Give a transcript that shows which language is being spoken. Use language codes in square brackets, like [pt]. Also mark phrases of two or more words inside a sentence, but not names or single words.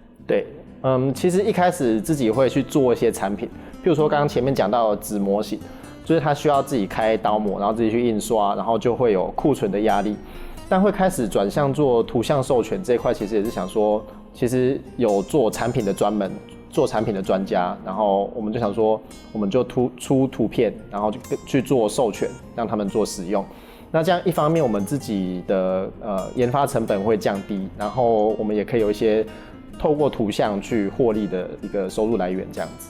[zh] 對，其實一開始自己會去做一些產品，譬如說剛剛前面講到的紙模型，就是它需要自己開刀模，然後自己去印刷，然後就會有庫存的壓力。但會開始轉向做圖像授權這一塊，其實也是想說，其實有做產品的專門，做产品的专家，然后我们就想说，我们就出图片，然后就去做授权，让他们做使用。那这样一方面我们自己的研发成本会降低，然后我们也可以有一些透过图像去获利的一个收入来源，这样子。